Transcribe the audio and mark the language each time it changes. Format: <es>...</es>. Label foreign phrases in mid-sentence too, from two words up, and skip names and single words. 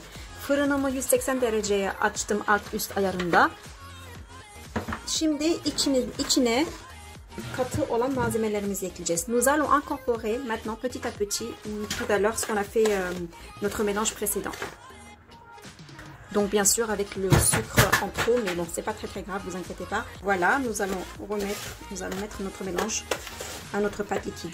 <tr>Fırınımı 180 dereceye açtım alt üst ayarında. Şimdi içine katı olan malzemelerimizi ekleyeceğiz.</tr> <fr>Nous allons incorporer maintenant petit à petit tout à l'heure ce qu'on a fait notre mélange précédent. Donc bien sûr avec le sucre en trop, mais bon c'est pas très grave, vous inquiétez pas. Voilà, nous allons mettre notre mélange à notre pâte liquide.</fr>